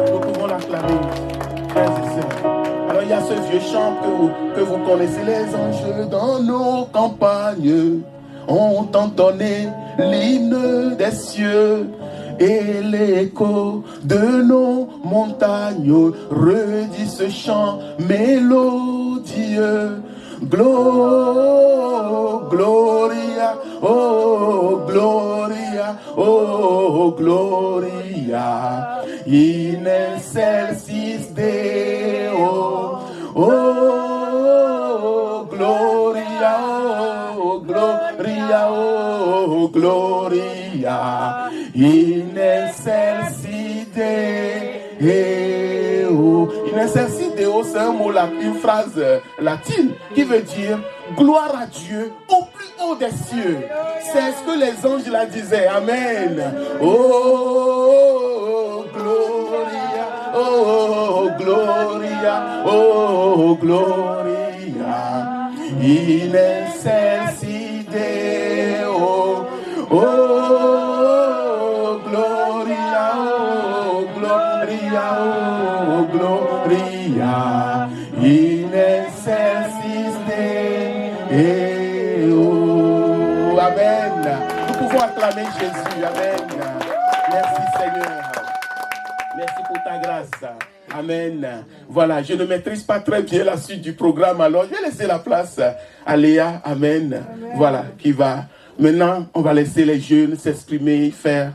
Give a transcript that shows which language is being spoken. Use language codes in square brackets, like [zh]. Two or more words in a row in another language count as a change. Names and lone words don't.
[fr] Nous pouvons l'acclamer, frères et sœurs. Alors il y a ce vieux chant que vous connaissez. Les anges dans nos campagnes ont entonné l'hymne des cieux. Et l'écho de nos montagnes redit ce chant mélodieux. [la] Gloria, oh Gloria, oh Gloria, in excelsis Deo, oh Gloria, oh Gloria, oh Gloria, in excelsis Deo. In excelsis Deo, [fr] c'est un mot, une phrase latine qui veut dire gloire à Dieu au plus haut des cieux. C'est ce que les anges la disaient. Amen. [la] Oh, Gloria, oh, Gloria, oh, Gloria. In excelsis Deo. Oh, Gloria, oh, Gloria, oh, Gloria. In excelsis Deo. [fr] Amen. Nous pouvons acclamer Jésus. Amen. Merci Seigneur. Merci pour ta grâce. Amen. Voilà, je ne maîtrise pas très bien la suite du programme, alors je vais laisser la place à Léa. Amen. Voilà, qui va. Maintenant, on va laisser les jeunes s'exprimer, faire.